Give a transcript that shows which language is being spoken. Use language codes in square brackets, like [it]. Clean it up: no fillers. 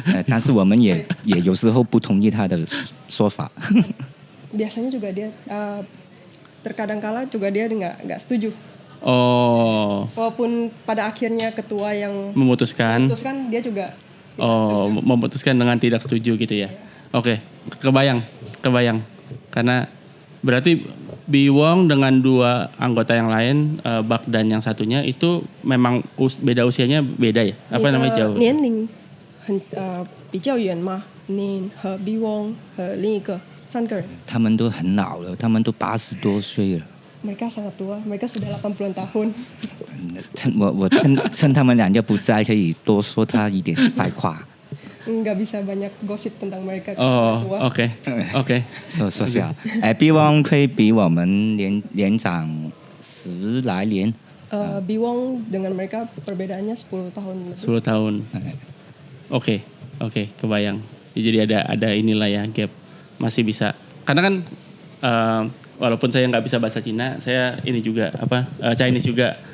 [zh] 但是我们也有时候不同意他的说法。 [id] Biasanya juga dia terkadang kala juga dia nggak setuju. Oh. Walaupun pada akhirnya ketua yang memutuskan dia juga memutuskan dengan tidak setuju gitu ya. Oke, kebayang. Karena berarti Biwong dengan dua anggota yang lain, Bak dan yang satunya itu memang beda usianya beda ya? Apa namanya jauh? [zh] 年龄比较远嘛，你和 Biwong 和另一个3个人。他们都很老了，他们都80多岁了。 [id] Mereka sangat tua, mereka sudah 80 tahun. [zh] 我趁他们两个不在，可以多说他一点坏话。 [id] Nggak bisa banyak gosip tentang mereka. Oke. [zh] 说下，毕汪会比我们年长10来年。 [id] Biwong dengan mereka perbedaannya 10 tahun lebih. 10 tahun. Oke, kebayang. Jadi ada inilah ya gap, masih bisa. Karena kan walaupun saya nggak bisa bahasa Cina, saya ini juga Chinese juga.